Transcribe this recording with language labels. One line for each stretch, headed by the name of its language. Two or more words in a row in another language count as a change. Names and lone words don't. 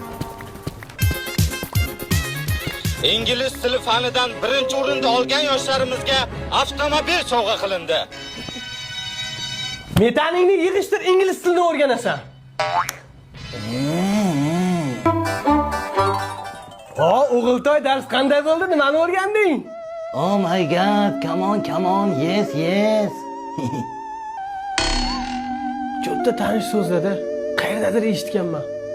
Uzbek: Ingliz tili fanidan birinchi o'rinda olgan yoshlarimizga avtomobil sovg'a qilindi. Metaningni yig'ishtir, ingliz tilini o'rganasan. O'g'iltoy, dars qanday bo'ldi? Nimani o'rganding?
English: Oh my god, come on, yes.
Uzbek: Juda tanish so'zlarda. Qayerdadir eshitganman.